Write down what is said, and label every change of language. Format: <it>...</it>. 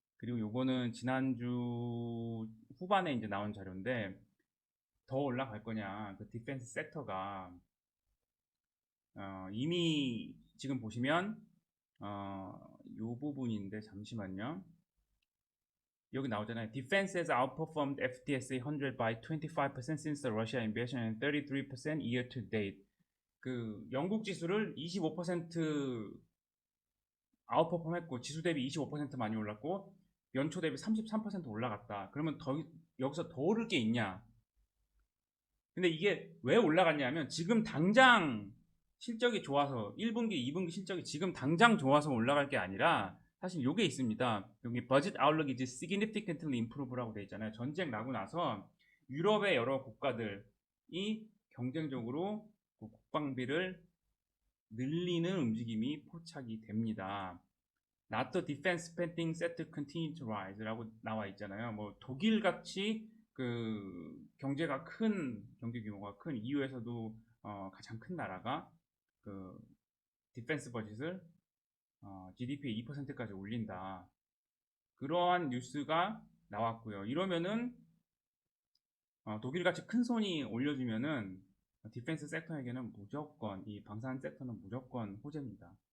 <ko>그리고 요거는 지난주 후반에 이제 나온 자료인데 더 올라갈 거냐 그 디펜스 섹터가 이미 지금 보시면 요 부분인데 잠시만요. 여기 나오잖아요.</ko> <en>Defense has outperformed FTSE 100 by 25% since the Russia invasion and 33% year to date.</en> <ko>그 영국 지수를 25% 아웃퍼폼했고 지수 대비 25% 많이 올랐고 연초 대비 33% 올라갔다. 그러면 여기서 더 오를 게 있냐? 근데 이게 왜 올라갔냐면 지금 당장 실적이 좋아서 1분기, 2분기 실적이 지금 당장 좋아서 올라갈 게 아니라 사실 요게 있습니다. 여기</ko> <en>budget outlook is significantly improve</en> <ko>라고 돼 있잖아요. 전쟁 나고 나서 유럽의 여러 국가들이 경쟁적으로 국방비를 늘리는 움직임이 포착이 됩니다.</ko> <en>Not the defense spending set to continue to rise</en> <ko>라고 나와 있잖아요. 뭐 독일 같이 그 경제가 큰 경제 규모가 큰 EU에서도 가장 큰 나라가 그 디펜스 버짓을 GDP의 2%까지 올린다. 그러한 뉴스가 나왔고요. 이러면은 독일같이 큰 손이 올려주면은 디펜스 섹터에게는 무조건 이 방산 섹터는 무조건 호재입니다.</ko>